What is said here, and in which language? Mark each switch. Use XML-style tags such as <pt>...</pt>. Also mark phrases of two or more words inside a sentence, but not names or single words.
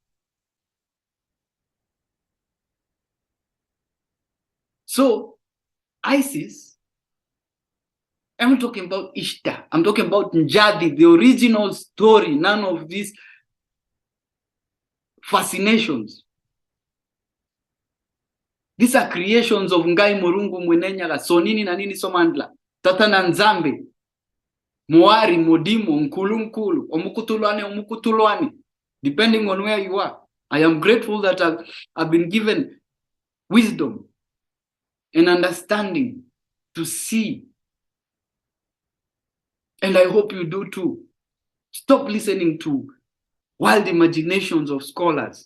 <en>So Isis, I'm not talking about Ishtar. I'm talking about Njadi, the original story. None of these fascinations. These are creations of Ngai Murungu Mwenenyaga, Sonini na nini Somandla, Tatana Nzambe, Moari, Modimo, Nkulu, Omukutulwane, depending on where you are. I am grateful that I've been given wisdom and understanding to see. And I hope you do too. Stop listening to wild imaginations of scholars.</en>